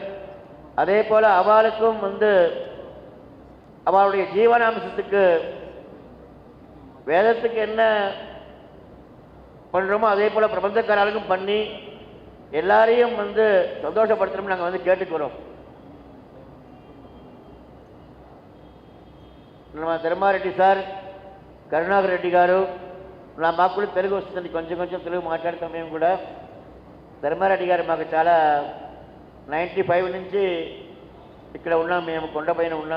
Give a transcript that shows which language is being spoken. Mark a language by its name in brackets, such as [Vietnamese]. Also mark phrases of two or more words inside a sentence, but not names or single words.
[Tamil] அதே போல் அவளுக்கும் வந்து அவளுடைய ஜீவனாம்சத்துக்கு வேதத்துக்கு என்ன பண்ணுறோமோ அதே போல் பிரபந்தக்காரர்களுக்கும் பண்ணி எல்லாரையும் சந்தோஷப்படுத்தணும்னு நாங்கள் கேட்டுக்கிறோம். [Telugu] ನಮ್ಮ ధర్మారెడ్డి సార్, కరుణాకర్ రెడ్డి గారు, మాకు కూడా తెలుగు వస్తుంది, కొంచెం తెలుగు మాట్లాడతాం మేము కూడా. ధర్మారెడ్డి గారు మాకు చాలా 95 నుంచి ఇక్కడ ఉన్నాం, మేము కొండపైన ఉన్నాం.